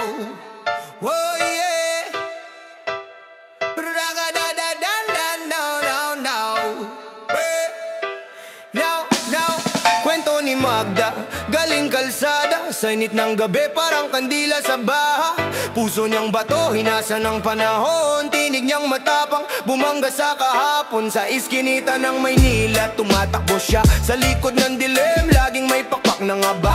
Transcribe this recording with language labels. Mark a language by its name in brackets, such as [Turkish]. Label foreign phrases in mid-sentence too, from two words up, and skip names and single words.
[English] Oh yeah. Raga da da dan dan dow dow dow. Now now. [Filipino] Kwento ni Magda, galing kalsada, sa init ng gabi parang kandila sa baha. Puso niyang bato, hinasa ng panahon. Tinig niyang matapang, bumangga sa kahapon. Sa iskinita ng Maynila, tumatakbo siya sa likod ng dilim, laging may pakpak ng aba.